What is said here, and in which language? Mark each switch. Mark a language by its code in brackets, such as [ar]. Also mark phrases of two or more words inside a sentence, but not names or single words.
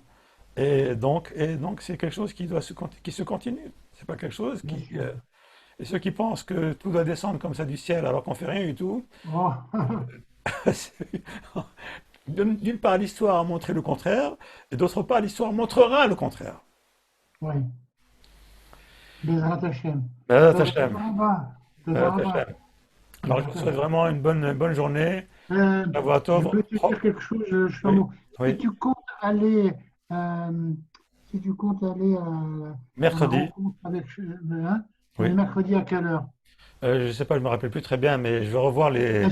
[fr] Et donc c'est quelque chose qui se continue. C'est pas quelque chose Bien qui. sûr. Et ceux qui pensent que tout doit descendre comme ça du ciel alors qu'on fait rien du tout, Oh, c'est- d'une part l'histoire a montré le contraire, et d'autre part l'histoire montrera le contraire. oui, [he] בעזרת השם. Bezrat Tov, Hashem. טוב רבה טוב Bezrat Rabba, Hashem. [fr] Alors je Bezrat vous souhaite Hashem. vraiment une bonne journée. [he] Shavuot [fr] Je [he] Tov. [fr] peux te dire quelque chose, Oui, Shlomo. Si oui. tu comptes aller, euh, si tu comptes aller à la Mercredi. rencontre avec, hein, Oui. mercredi à quelle heure? Je ne sais pas, je me rappelle plus très bien, mais je vais revoir les.